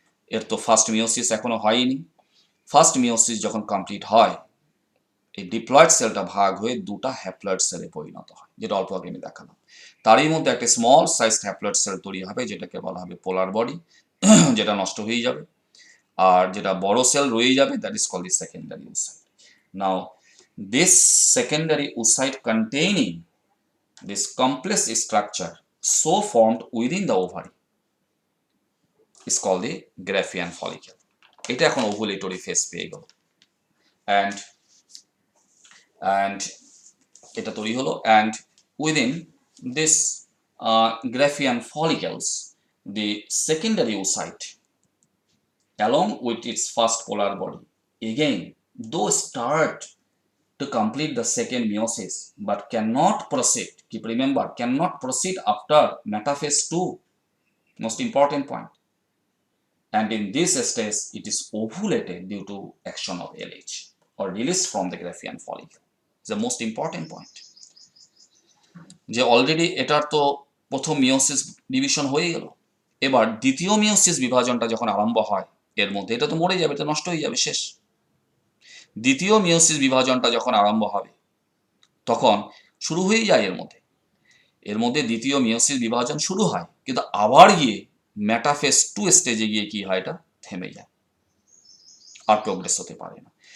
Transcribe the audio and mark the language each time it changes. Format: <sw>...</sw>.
<bn>এর তো first meiosis এখনো হয়নি। ফার্স্ট মিওসিস যখন কমপ্লিট হয়, এই ডিপ্লয়েড সেলটা ভাগ হয়ে দুটা হ্যাপ্লয়েড সেলে পরিণত হয়, যেটা অল্প আগে আমি দেখালাম। তারই মধ্যে একটা স্মল সাইজড হ্যাপ্লয়েড সেল তৈরি হবে, যেটাকে বলা হবে পোলার বডি, যেটা নষ্ট হয়ে যাবে। আর যেটা বড় সেল রয়ে যাবে</bn> <en>That is called the secondary oocyte. Now this secondary oocyte containing this complex structure so formed within the ovary is called the Graafian follicle.</en> <bn>এটা এখন</bn> <en>ovulatory phase</en> <bn>পেয়ে গেল</bn> <en>and</en> <bn>এটা তৈরি হলো</bn> <en>and within this Graafian follicles the secondary oocyte along with its first polar body again though start to complete the second meiosis but cannot proceed, keep remember, cannot proceed after metaphase 2, most important point, and in this stage it is ovulated due to action of LH or release from the Graafian follicle. It's the most important point.</en> <bn>যে already এটার তো প্রথম meiosis division হয়ে গেল, এবার দ্বিতীয় meiosis বিভাজনটা যখন আরম্ভ হয় এর মধ্যে এটা তো মরে যাবে, এটা নষ্ট হয়ে যাবে, শেষ। দ্বিতীয় মিওসিস বিভাজনটা যখন আরম্ভ হবে তখন শুরু হয়ে যায় এর মধ্যে দ্বিতীয় মিওসিস বিভাজন শুরু হয়, কিন্তু আবার গিয়ে মেটাফেজ 2 স্টেজে গিয়ে কি হয়, এটা থেমে যায়, আর প্রোগ্রেস হতে পারে না।</bn>